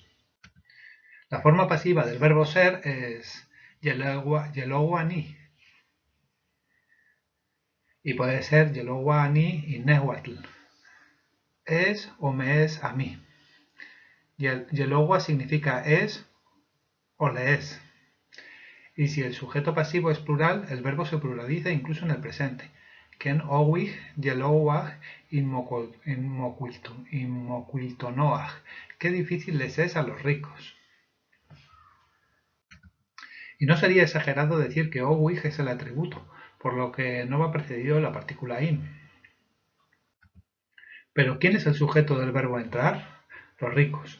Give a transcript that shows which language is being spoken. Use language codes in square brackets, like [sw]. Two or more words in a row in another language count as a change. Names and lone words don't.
[es] La forma pasiva del verbo ser es yeloguani, y puede ser yeloguani y nehuatl. Es o me es a mí. Yelogua significa es o le es. Y si el sujeto pasivo es plural, el verbo se pluraliza incluso en el presente. [nah] Ken owig yelowag inmoquiltonoag. [es] Qué difícil les es a los ricos. Y no sería exagerado decir que owig es el atributo, por lo que no va precedido de la partícula in. Pero ¿quién es el sujeto del verbo entrar? Los ricos.